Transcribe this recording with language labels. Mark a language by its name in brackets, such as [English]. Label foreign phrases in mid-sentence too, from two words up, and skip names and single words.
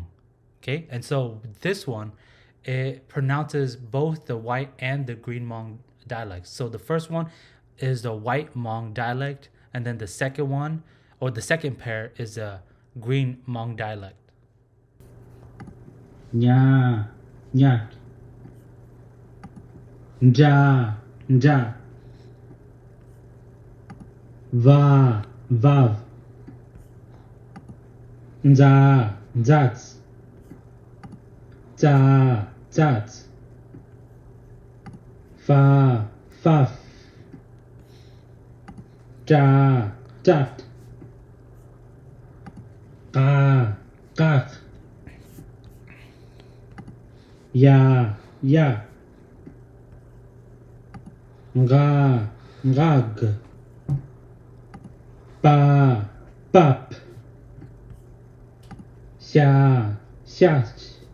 [English] Okay, and so this one, it pronounces both the White and the Green Hmong dialects. So the first one is the White Hmong dialect, and then the second one, or the second pair, is the Green Hmong dialect. [Hmong] Nya, nyak, ja, ja, va, vav, za, zats, za, zats, fa, faf, ja, jat, ka, kak, ya, yak, nga, ngag, pa, pap, xia, xiach,